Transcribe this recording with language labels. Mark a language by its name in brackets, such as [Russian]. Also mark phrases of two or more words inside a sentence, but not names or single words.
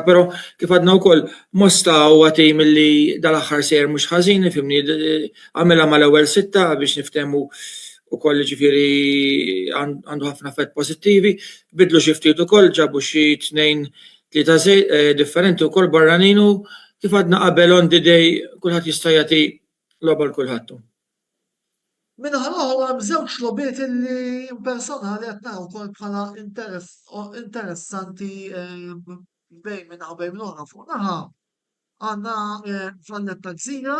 [Maltese] Però kif għadna wkoll Mosta huwa tim li dal-aħħar sejjer mhux ħażin, ifhimni għamilha mal-ewwel sitta biex niftehmu ukoll ġifieri għandu ħafna effett pożittivi. Bidlu xi ftit ukoll ġabu xi 2-3 differenti wkoll barranin u kif għadna qabel [English] on the day [Maltese] kulħadd jista' jagħti logħba l kulħadd. Minnaħa l-oħra hemm żewġ logħbiet illi personali qed naraw ukoll bħala interessanti bejn minnaħa u bejn minn oħra fuq naħa għandna Valletta Gżira